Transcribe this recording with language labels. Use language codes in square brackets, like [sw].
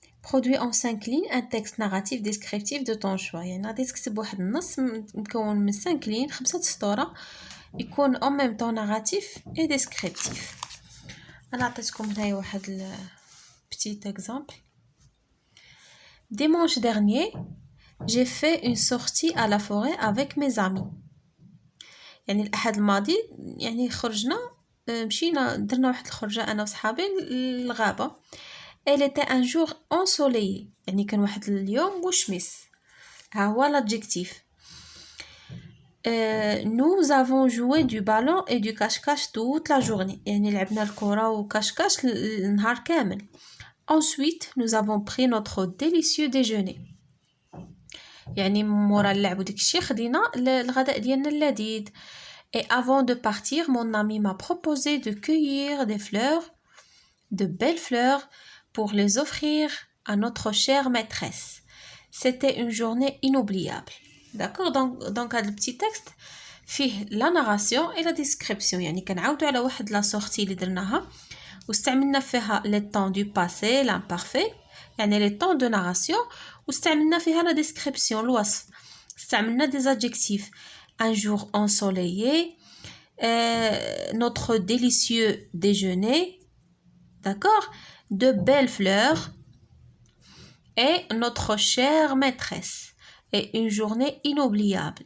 [fr] produit en 5 lignes un texte narratif descriptif de ton choix. [ar] يعني غادي تكتب واحد النص مكون من [fr] 5 lignes [ar] 5 سطور يكون [fr] en même temps narratif et descriptif. [ar] انا عطيتكم هنايا واحد [fr] petit exemple. Dimanche dernier, j'ai fait une sortie à la forêt avec mes amis. [ar] يعني الأحد الماضي يعني خرجنا مشينا درنا واحد الخرجة أنا وصحابي للغابة. [fr] Elle était un jour ensoleillé. [ar] يعني كان واحد اليوم مشمس. ها هو l'adjectif. [fr] Nous avons joué du ballon et du cache-cache toute la journée. [ar] يعني لعبنا الكرة وكاش-كاش النهار كامل. [fr] Ensuite, nous avons pris notre délicieux déjeuner. [ar] يعني مورا اللعب وديك الشيء خدينا الغداء ديالنا اللذيذ. [fr] Et avant de partir, mon ami m'a proposé de cueillir des fleurs, de belles fleurs, pour les offrir à notre chère maîtresse. C'était une journée inoubliable. D'accord? Donc [ar] هذا [fr] petit texte [ar] فيه [fr] la narration et la description. [ar] يعني كنعاودوا على واحد لا سورتي اللي درناها واستعملنا فيها [fr] les temps du passé, l'imparfait, [ar] يعني [fr] les temps de narration [ar] واستعملنا فيها [fr] la description, [ar] الوصف. استعملنا [fr] des adjectifs. Un jour ensoleillé, notre délicieux déjeuner, d'accord, de belles fleurs et notre chère maîtresse et une journée inoubliable.